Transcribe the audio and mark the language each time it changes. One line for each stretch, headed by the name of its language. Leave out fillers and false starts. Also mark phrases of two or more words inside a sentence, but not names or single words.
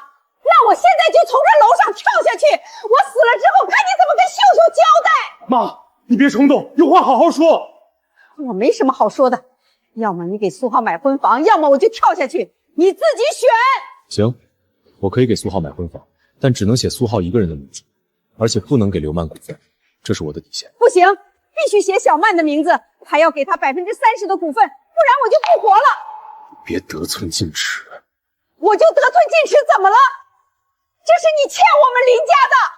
Chinese: 那我現在就從這樓上跳下去，我死了之後看你怎麼跟秀秀交代。媽，你別衝動，有話好好說。我沒什麼好說的，要麼你給蘇浩買婚房，要麼我就跳下去，你自己選。行，我可以給蘇浩買婚房，但只能寫蘇浩一個人的名字，而且不能給劉曼股份，這是我的底線。不行，必須寫小曼的名字，還要給他30%的股份，不然我就不活了。別得寸進尺。我就得寸進尺怎麼了？這是你欠我們林家的。